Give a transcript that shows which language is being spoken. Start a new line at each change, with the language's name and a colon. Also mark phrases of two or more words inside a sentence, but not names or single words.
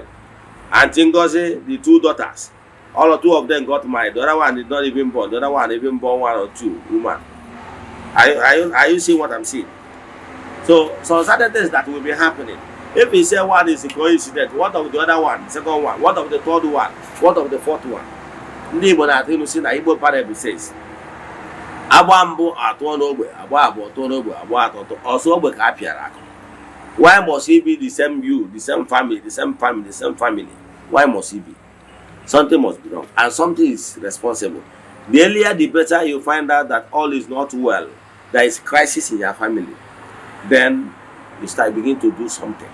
English: And Chingozi, the 2 daughters, all 2 of them got married. The other one did not even born. The other one even born 1 or 2 women. Are you seeing what I'm seeing? So certain things that will be happening. If you say one is a coincidence, what of the other one, the second one, what of the third one, what of the fourth one?
Igbo: Ndị Igbo na-atụ ilu si na Igbo
English: parable says,
Igbo: agba mbụ atụọ n'ogbe, agba abụọ tụọ n'ogbe, agba atọ ọsọ ogbe ka a pịara akụ.
English: Why must it be the same you, the same family, the same family, the same family? Why must it be? Something must be wrong, and something is responsible. The earlier the better you find out that all is not well, there is crisis in your family, then you start begin to do something.